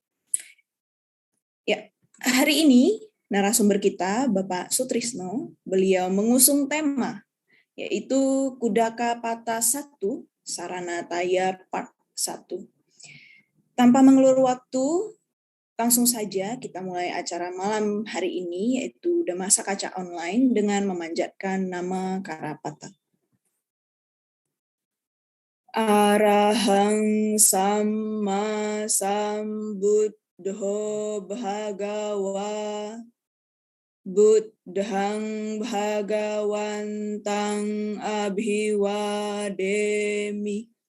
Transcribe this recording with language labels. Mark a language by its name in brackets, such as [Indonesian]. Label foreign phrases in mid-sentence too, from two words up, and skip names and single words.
[Indonesian] Ya, hari ini narasumber kita, Bapak Sutrisno, beliau mengusung tema, yaitu Kudaka Pata 1, Sarana Taya Part 1. Tanpa mengelur waktu, langsung saja kita mulai acara malam hari ini, yaitu Dhamma Sakaca Online, dengan memanjatkan nama Karapata. [Pali] Arahang Samma Sambuddho Bhagawa Buddhang Bhagawantang Abhiwademi